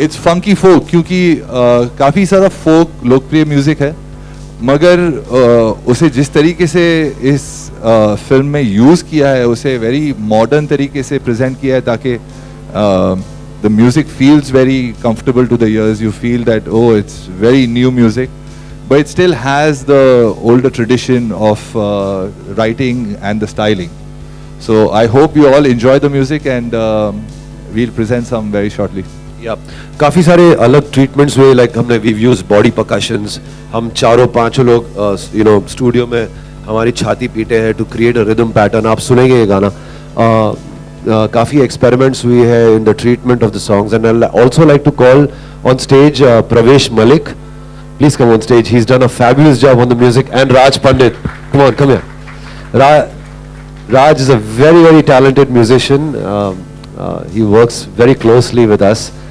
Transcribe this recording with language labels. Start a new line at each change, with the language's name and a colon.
English: it's funky folk,
Hindi: क्योंकि काफ़ी सारा फोक लोकप्रिय म्यूजिक है, मगर उसे जिस तरीके से इस फिल्म में यूज़ किया है, उसे वेरी मॉडर्न तरीके से प्रेजेंट किया है, ताकि
English: The music feels very comfortable to the ears. You feel that oh, it's very new music, but it still has the older tradition of writing and the styling. So I hope you all enjoy the music, and we'll present some very shortly.
Hindi: काफ़ी सारे अलग treatments हुए, like हमने
English: We use body percussions.
Hindi: हम चारों पांचों लोग you know studio में हमारी छाती पीटे हैं
English: To create a rhythm pattern.
Hindi: आप सुनेंगे ये गाना. काफ़ी एक्सपेरिमेंट्स हुई है
English: In the treatment of the songs, and I also like to call on stage Pravesh Malik. Please come on stage. He is done a fabulous job on the music. And Raj Pandit, come on, come here. Raj is a very, very talented musician. He works very closely with us.